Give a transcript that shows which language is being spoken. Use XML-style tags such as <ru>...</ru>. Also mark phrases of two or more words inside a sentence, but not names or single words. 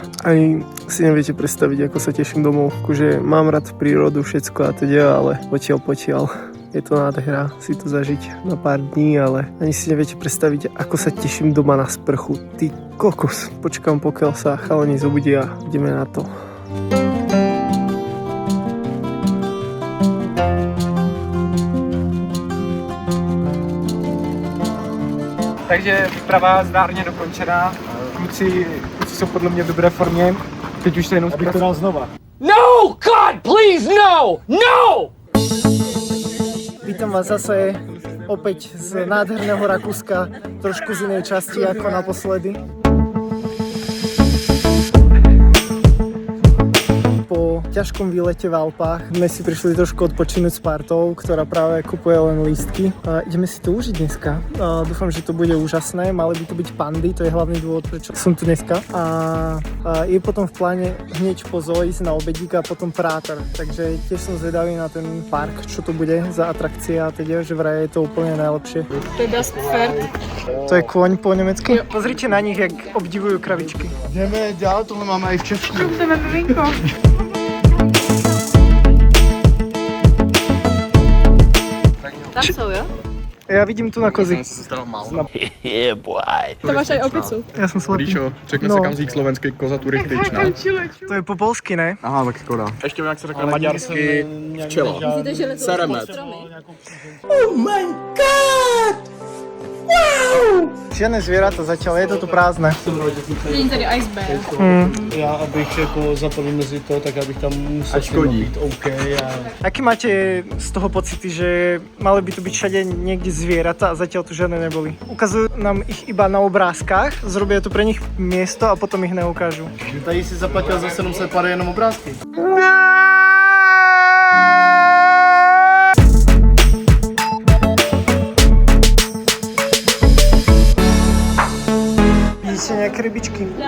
<sk>Aj si neviete predstaviť, ako sa teším domov. Akože mám rád prírodu, všetko a teda, ale potiaľ. Je to nádhera si to zažiť na pár dní, ale ani si neviete predstaviť, ako sa teším doma na sprchu. Ty kokos. Počkám, pokiaľ sa chalani zobudia a ideme na to.</sk> <cs>Takže výprava zdárně dokončená. Kluci jsou podle mě v dobré formě. Teď už se jenom abych to dal znova. No!</cs> <en>God, please, no! No!</en> <sk>Vítam vás zase opäť z nádherného Rakúska, trošku z inej časti ako naposledy. Po ťažkom výlete v Alpách sme si prišli trošku odpočinúť s partou, ktorá práve kupuje len lístky. Ideme si to užiť dneska. Dúfam, že to bude úžasné. Mali by to byť pandy, to je hlavný dôvod, prečo som tu dneska. A je potom v pláne hneď po zoo ísť na obedík a potom Práter. Takže tiež som zvedavý na ten park, čo to bude za atrakcie a teda, že vraj je to úplne najlepšie. To je</sk> <de>Das Pferd.</de> <sk>To je kôň po nemecky? Pozrite na nich, jak obdivujú kravičky.</sk> <cs>Jdeme dál, tohle máme i v Česku. Chceme miminko. Tam jsou, jo?</cs> <sk>Ja vidím tu na kozy. To máš aj opicu. Ja som slepý.</sk> <cs>Ríšo, řekne No. se kamzík slovenský koza turistič, ne? To je po polsky, ne? Aha, tak škoda. Ještě jak se řekne maďarsky včela. Myslíte, že letou Seremet. stromy?</cs> <sk>Žiadne zvieratá zatiaľ, je to tu prázdne.</sk> <cs>Vidím tady Ice Bear. Já abych jako zapadl mezi to, tak abych tam musel s nima být OK.</cs> <sk>Aký máte z toho pocity, že mali by tu byť všade niekde zvieratá a zatiaľ tu žiadne neboli? Ukazujú nám ich iba na obrázkach, zrobia tu pre nich miesto a potom ich neukážu.</sk> <cs>Tady si zaplatil za 700 pade jenom obrázky.</cs> <sk>Vidíte nejaké rybičky?</sk>